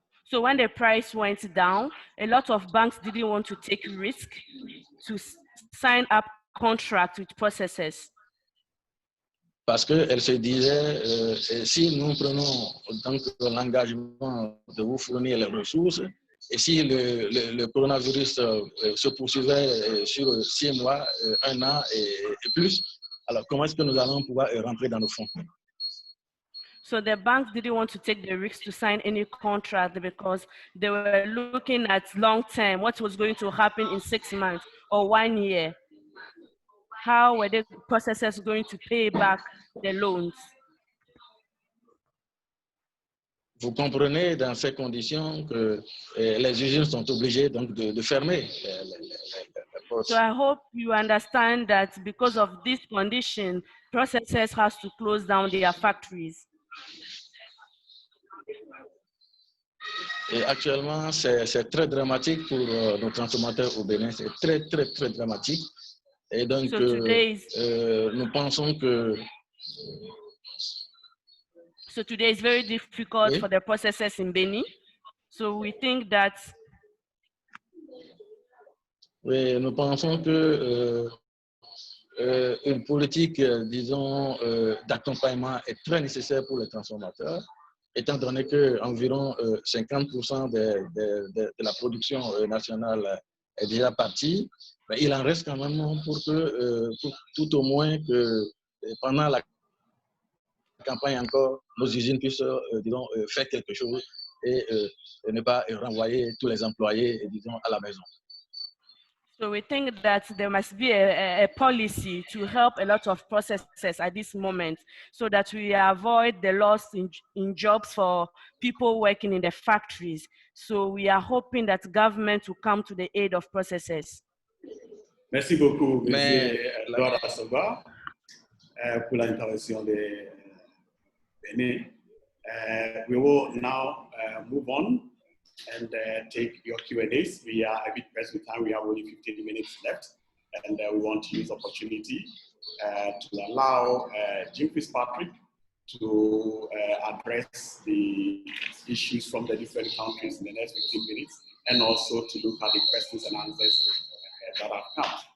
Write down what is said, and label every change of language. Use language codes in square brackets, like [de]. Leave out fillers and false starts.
[en] So when the price went down, a lot of banks didn't want to take risk to sign up contracts with processors. [fr] Parce qu'elles se disaient, si nous prenons donc l'engagement de vous fournir les ressources, et si le coronavirus se poursuivait sur 6 mois, 1 an et plus, alors comment est-ce que nous allons pouvoir rentrer dans nos fonds? [en] So the banks didn't want to take the risk to sign any contract because they were looking at long term, what was going to happen in 6 months or 1 year. How were the processors going to pay back the loans? [fr] Vous comprenez dans ces conditions que les usines sont obligées donc de fermer les portes. [en] So I hope you understand that because of this condition, processors has to close down their factories. [fr] Et actuellement, c'est très dramatique pour nos transformateurs au Bénin. C'est très dramatique. Et donc, [en] So [fr] nous pensons que... [en] So today is very difficult for the processors in Benin. So we think that [fr] Oui, nous pensons que une politique, disons, d'accompagnement est très nécessaire pour les transformateurs, étant donné qu'environ 50% de la production nationale est déjà partie. Mais il en reste quand même pour que, tout au moins, que pendant la campagne encore, nos usines puissent, disons, faire quelque chose et ne pas renvoyer tous les employés, disons, à la maison. [en] So we think that there must be a policy to help a lot of processes at this moment so that we avoid the loss in jobs for people working in the factories. So we are hoping that government will come to the aid of processes. [fr] Merci beaucoup, M. Mais Edouard Assoba, pour l'intervention de Benin. [en] We will now move on and take your Q&As. We are a bit pressed with time. We have only 15 minutes left, and we want to use the opportunity to allow Jim Fitzpatrick to address the issues from the different countries in the next 15 minutes, and also to look at the questions and answers that have come.